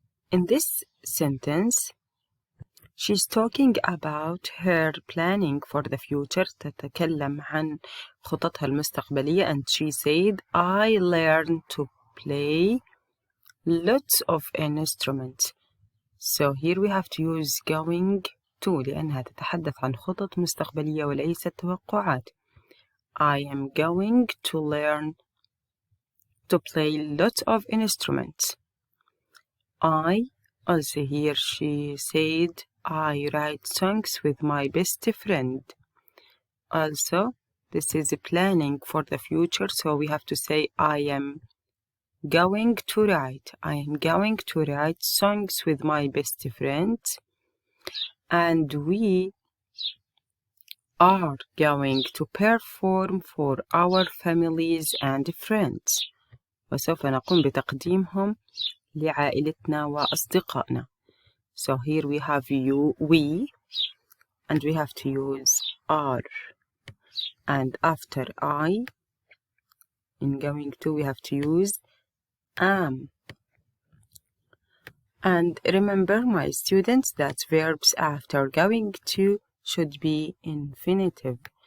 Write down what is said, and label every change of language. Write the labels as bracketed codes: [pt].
[en] In this sentence, she's talking about her planning for the future. [ar] تتكلم عن خططها المستقبلية. [en] And she said, I learn to play lots of instruments. So here we have to use going to [ar] لأنها تتحدث عن خطط مستقبلية وليست توقعات. [en] I am going to learn to play lots of instruments. I, also here she said, I write songs with my best friend. Also, this is planning for the future, so we have to say I am going to write. I am going to write songs with my best friend. And we are going to perform for our families and friends. [ar] وسوف نقوم بتقديمهم لعائلتنا وأصدقائنا. [en] So here we have we, and we have to use are. And after I, in going to, we have to use am. And remember, my students, that verbs after going to should be infinitive.